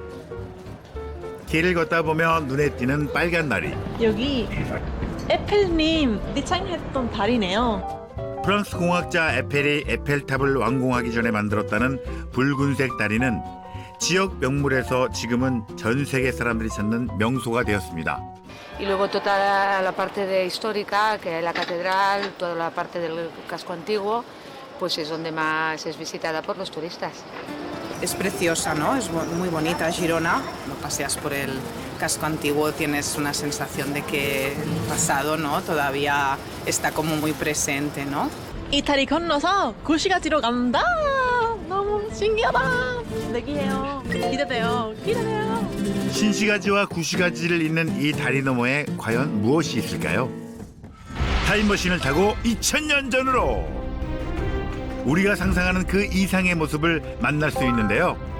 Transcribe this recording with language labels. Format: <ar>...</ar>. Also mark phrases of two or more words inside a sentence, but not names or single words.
<ko>길을 걷다 보면 눈에 띄는 빨간 다리. 여기 에펠님 디자인했던 다리네요. 프랑스 공학자 에펠이 에펠탑을 완공하기 전에 만들었다는 붉은색 다리는 지역 명물에서 지금은 전 세계 사람들이 찾는 명소가 되었습니다.</ko> <es>Y luego toda la parte de histórica, que es la catedral, toda la parte del casco antiguo, pues es donde más es visitada por los turistas. Es preciosa, ¿no? Es muy bonita Girona. Cuando paseas por el casco antiguo tienes una sensación de que el pasado, ¿no? Todavía está como muy presente, ¿no?</es> <ko>이 다리 건너서 구시가지로 간다. 너무 신기하다. 내기해요. 기대돼요. 기대돼요. 신시가지와 구시가지를 잇는 이 다리 너머에 과연 무엇이 있을까요? 타임머신을 타고 2000년 전으로 우리가 상상하는 그 이상의 모습을 만날 수 있는데요.</ko>